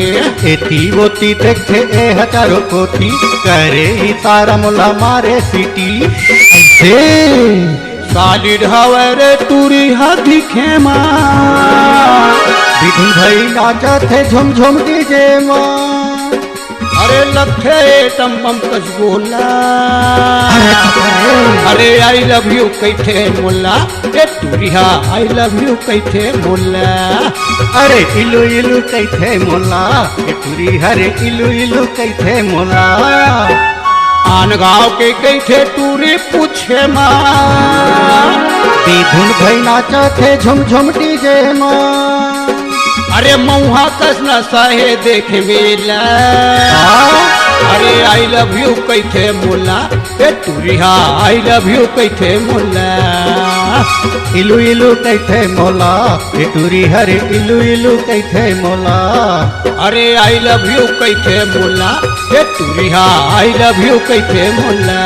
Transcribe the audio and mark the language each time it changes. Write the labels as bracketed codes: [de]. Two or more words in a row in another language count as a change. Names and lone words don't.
[hne] एती बोती देखे ए हजारों कोती करे ही तारा मोला मारे सीटी ऐसे साली ढावरे टूरी हा दिखे माँ धुन भाई नाचत है झुम झुम डीजे माँ अरे लखठे टम बम कस बोला अरे [en] I love you [hne] कैथे मोला ए तुरिहा [en] I love you [hne] कैथे मोला अरे इलू इलू कैथे मोला ए तुरी हरे इलू इलू कैथे मोला आन गाँव के कैथे टूरी पूछे माँ धुन भाई नाचत है झुम झुम डीजे माँ अरे मऊहा कस नसाहे देख मेला अरे [en] I love you [hne] कैथे मोला ए तुरिहा [en] I love you [hne] कैथे मोला इलू इलू कैथे मोला ए तुरी हरे इलू इलू कैथे मोला अरे [en] I love you [hne] कैथे मोला ए तुरिहा [en] I love you [hne] कैथे मोला